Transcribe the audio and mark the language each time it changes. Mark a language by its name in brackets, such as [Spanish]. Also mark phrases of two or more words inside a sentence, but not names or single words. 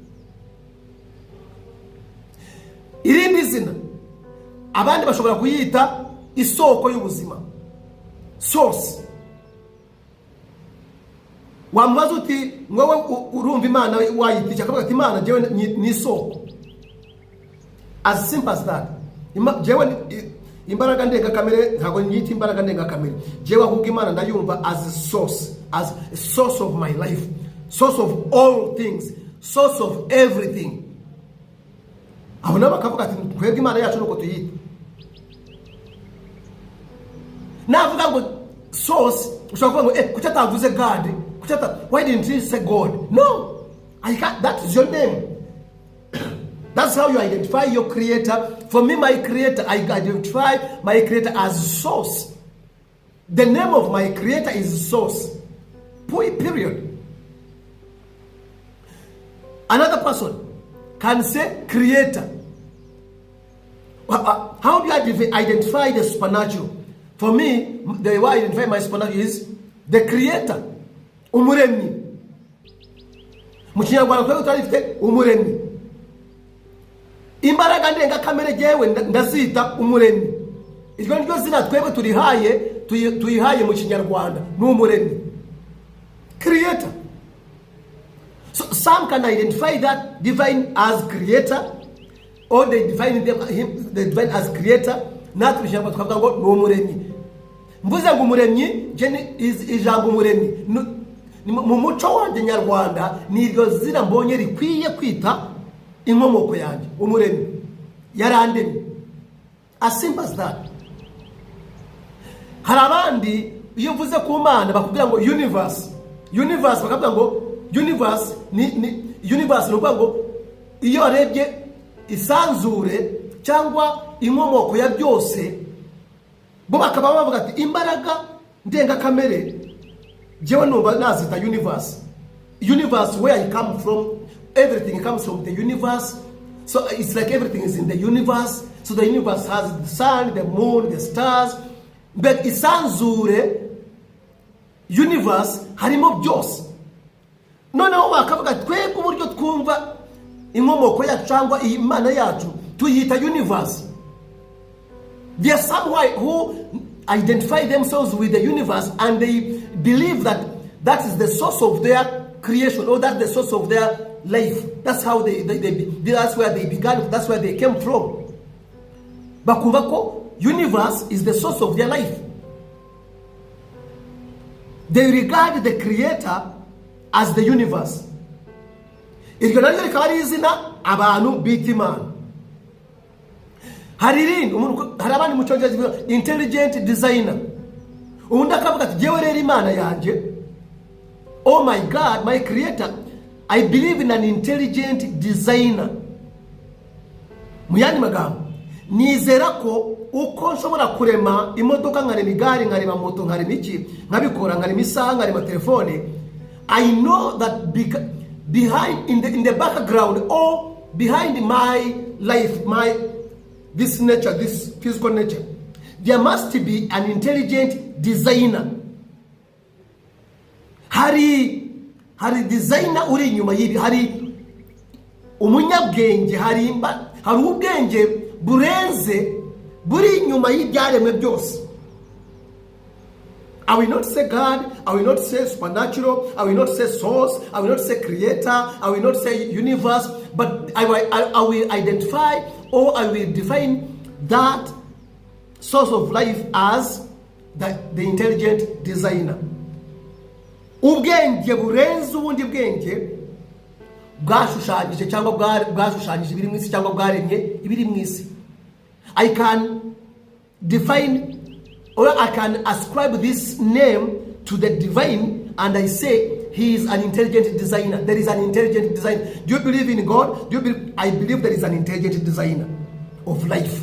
[Kinyarwanda] Irindi zina abandi bashobora kuyita isoko y'ubuzima, source. Wamubaza uti mwowe urumva Imana wayita, akavuga ati Imana jewe ni isoko. [English] As simple as that. [Kinyarwanda] Jewe imbaraga ndengakamere ntabwo nyita imbaraga ndengakamere. Jewe ahubwo Imana ndayumva [English] as a source, as a source of my life, source of all things, source of everything. [Kinyarwanda] Aho nabo bakavuga ati twebwe Imana yacu nuko tuyita. Navuga ngo source, ushobora kuvuga ngo kuki atavuze God? [English] Why didn't he say God? No, I can't. That is your name. That's how you identify your creator. For me, my creator, I identify my creator as source. The name of my creator is source. Period. Another person can say creator. How do I identify the supernatural? For me, the way I identify my supernatural is the creator. [Kinyarwanda] Umuremyi. Mu Kinyarwanda twebwe turifite umuremyi. Imbaraga ndengakamere jewe ndazita umuremyi. Iryo niryo zina twebwe tuyihaye mu Kinyarwanda, ni umuremyi. [English] Creator. So some can identify that divine as creator, or they define the divine as creator. [Kinyarwanda] Natwe Kinyarwanda twavuga ngo ni umuremyi. Mvuze ngo umuremyi ijambo umuremyi mu muco wanjye Nyarwanda ni iryo zina mbonye rikwiye kwita inkomoko yanjye. Umuremyi yarandemye, [English] as simple as that. [Kinyarwanda] Hari abandi iyo mvuze ku Mana bakubwira ngo universe bakavuga ngo universe ni ukuvuga ngo iyo arebye isanzure cyangwa inkomoko ya byose, bo bakaba bavuga ati imbaraga ndengakamere jewe numva nazita universe [English] where I come from. Everything comes from the universe, so it's like everything is in the universe. So the universe has the sun, the moon, the stars, but isanzure universe [Kinyarwanda] harimo byose. Noneho bakavuga twebwe uburyo twumva inkomoko yacu cyangwa Imana yacu tuyita universe. [English] There are some who identify themselves with the universe and they believe that that is the source of their creation, or that's the source of their life. That's how that's where they began, that's where they came from. [Kinyarwanda] Bakumva ko [English] universe is the source of their life. They regard the creator as the universe. [Kinyarwanda] Iryo naryo rikaba ari izina abantu bita Imana. Hari abandi mu Cyongereza [English] intelligent designer. [Kinyarwanda] Undi akavuga ati jewe rero Imana yanjye, [English] oh my God, my creator, I believe in an intelligent designer. [Kinyarwanda] Mu yandi magambo, nizera ko uko nshobora kurema imodoka, nkarema igare, nkarema moto, nkarema iki, nkabikora, nkarema isaha, nkarema telefone, [English] I know that behind in the background, or behind my life, this nature, this physical nature, there must be an intelligent designer. [Kinyarwanda] Hari designer uri inyuma yibi, hari umunyabwenge, hari ubwenge burenze buri inyuma y'ibyaremwe byose. [English] I will not say God, I will not say supernatural, I will not say source, I will not say creator, I will not say universe, but I will identify, or I will define that source of life as the intelligent designer. [Kinyarwanda] Ubwenge burenze ubundi bwenge bwashushanyije cyangwa bwashushanyije ibiri mu isi cyangwa bwaremye ibiri mu isi. [English] I can define or I can ascribe this name to the divine, and I say he is an intelligent designer. There is an intelligent designer. Do you believe in God? Do you believe? I believe there is an intelligent designer of life.